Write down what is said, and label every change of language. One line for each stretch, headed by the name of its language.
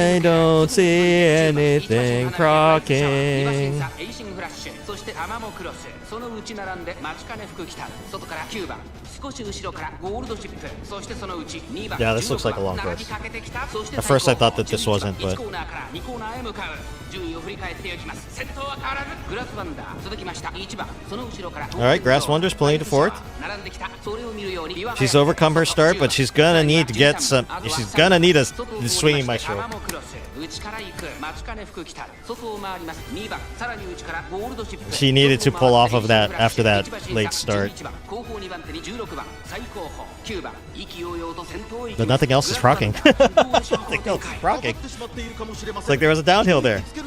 English: I don't see anything crocking.
Japanese: そしてアマモクロスその内並んで待ちかね福来た外から9番少し後ろからゴールドシップそしてその内2番
English: Yeah, this looks like a long course. At first I thought that this wasn't, but
Japanese: 1コーナーから2コーナーへ向かう順位を振り返っていきます先頭は変わらずグラスワンダー続きました1番その後ろから
English: Alright, Grass Wonder's pulling to fourth.
Japanese: 並んできたそれを見るように
English: She's overcome her start, but she's gonna need to get some. She's gonna need a swinging maestro.
Japanese: 内から行く待ちかね福来た外を回ります2番さらに内からゴールドシップ
English: She needed to pull off of that after that late start.
Japanese: 後方2番手に16番最後方9番意気揚々と先頭を行き
English: But nothing else is rocking. Nothing else is rocking. It's like there was a downhill there.